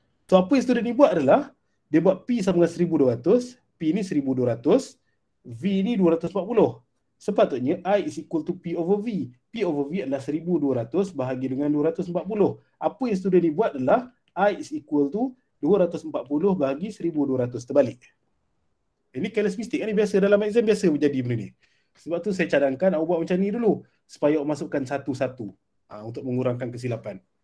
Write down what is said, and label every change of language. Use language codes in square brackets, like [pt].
[ms] So, apa yang student ni buat adalah, dia buat P sama dengan 1200, P ni 1200, V ni 240. [en] Sepatutnya I is equal to P over V. [ms] P over V adalah 1200 bahagi dengan 240. Apa yang student ni buat adalah I is equal to 240 bahagi 1200 terbalik. Ini careless mistake. Ini biasa dalam exam, biasa berjadi benda ni. Sebab tu saya cadangkan awak buat macam ni dulu. Supaya awak masukkan satu-satu. Untuk mengurangkan kesilapan.